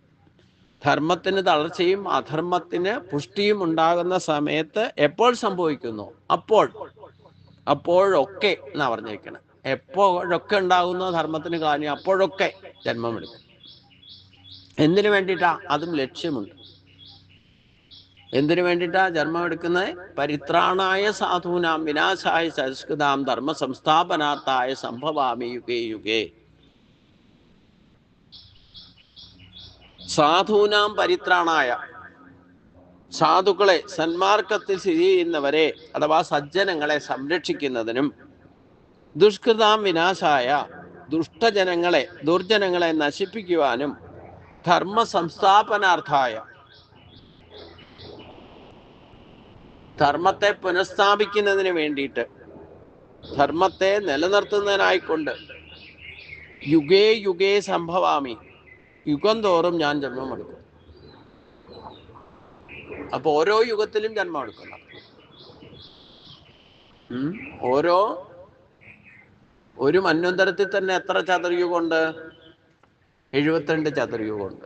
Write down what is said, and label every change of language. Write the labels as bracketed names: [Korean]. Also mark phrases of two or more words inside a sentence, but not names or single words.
[Malayalam] ധർമ്മത്തിന് തളർച്ചയും അധർമ്മത്തിന് പുഷ്ടിയും ഉണ്ടാകുന്ന സമയത്ത് എപ്പോൾ സംഭവിക്കുന്നു അപ്പോഴൊക്കെ എന്നാ പറഞ്ഞിരിക്കണം. എപ്പോഴൊക്കെ ഉണ്ടാകുന്ന ധർമ്മത്തിന് ഗ്ലാനി അപ്പോഴൊക്കെ ജന്മമെടുക്കും. എന്തിനു വേണ്ടിയിട്ടാ? അതും ലക്ഷ്യമുണ്ട്. എന്തിനു വേണ്ടിയിട്ടാ ജന്മം എടുക്കുന്നത്? [Sanskrit] പരിത്രാണായ സാധൂനാം വിനാശായ സംസ്കൃതാം ധർമ്മ സംസ്ഥാപനാർത്ഥായ സംഭവാമി യുഗേ യുഗേ. സാധൂനാം പരിത്രാണായ, [Malayalam] സാധുക്കളെ, സന്മാർഗത്തിൽ സ്ഥിതി ചെയ്യുന്നവരെ അഥവാ സജ്ജനങ്ങളെ സംരക്ഷിക്കുന്നതിനും [Sanskrit] ദുഷ്കൃതാം വിനാശായ [Malayalam] ദുർജനങ്ങളെ നശിപ്പിക്കുവാനും [Sanskrit] ധർമ്മ സംസ്ഥാപനാർത്ഥായ [Malayalam] ധർമ്മത്തെ പുനഃസ്ഥാപിക്കുന്നതിന് വേണ്ടിയിട്ട്, ധർമ്മത്തെ നിലനിർത്തുന്നതിനായിക്കൊണ്ട് [Sanskrit] യുഗേ യുഗേ സംഭവാമി, [Malayalam] യുഗം തോറും ഞാൻ ജന്മമെടുക്കും. അപ്പൊ ഓരോ യുഗത്തിലും ജന്മം എടുക്കണം. ഒരു മന്വന്തരത്തിൽ തന്നെ എത്ര ചതുർയുഗമുണ്ട്? 72 ചതുർയുഗമുണ്ട്.